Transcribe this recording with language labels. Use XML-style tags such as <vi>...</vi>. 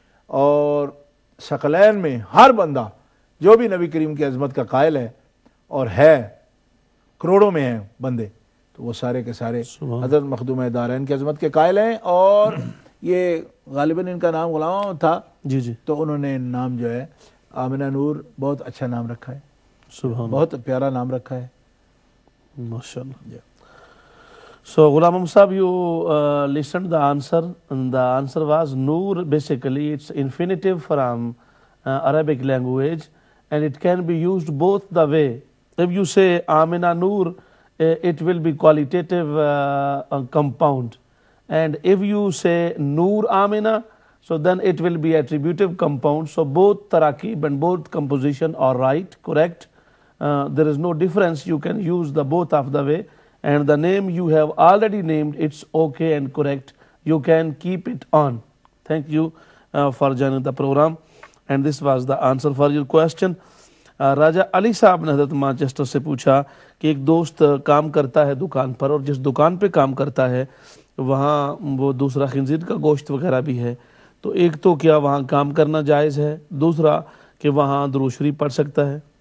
<ur>اور ثقلین میں ہر بندہ جو بھی نبی کریم کی عظمت کا قائل ہے، اور ہے کروڑوں میں ہیں بندے، تو وہ سارے کے سارے حضرت مخدوم دارین کی عظمت کے قائل ہیں. اور یہ غالباً ان کا نام غلام تھا، جی جی، تو انہوں نے نام جو ہے آمنہ نور بہت اچھا نام رکھا ہے، سبحان بہت پیارا نام رکھا ہے.</ur> <ar>MashaAllah.</ar> <en>So Ghulam Sahab, you listened the answer, and the answer was Noor. Basically, it's infinitive from Arabic language, and it can be used both the way. If you say Amina Noor, it will be qualitative compound, and if you say Noor Amina, so then it will be attributive compound. So both tarakib and both composition are right, correct. There is no difference. You can use the both of the way, and the name you have already named, it's okay and correct. You can keep it on. Thank you for joining the program, and this was the answer for your question.</en> <ur>راجہ علی صاحب نے حضرت Manchester سے پوچھا کہ ایک دوست کام کرتا ہے دکان پر، اور جس دکان پہ کام کرتا ہے وہاں وہ دوسرا خنزیر کا گوشت وغیرہ بھی ہے، تو ایک تو کیا وہاں کام کرنا جائز ہے، دوسرا کہ وہاں درود شریف پڑھ سکتا ہے؟</ur>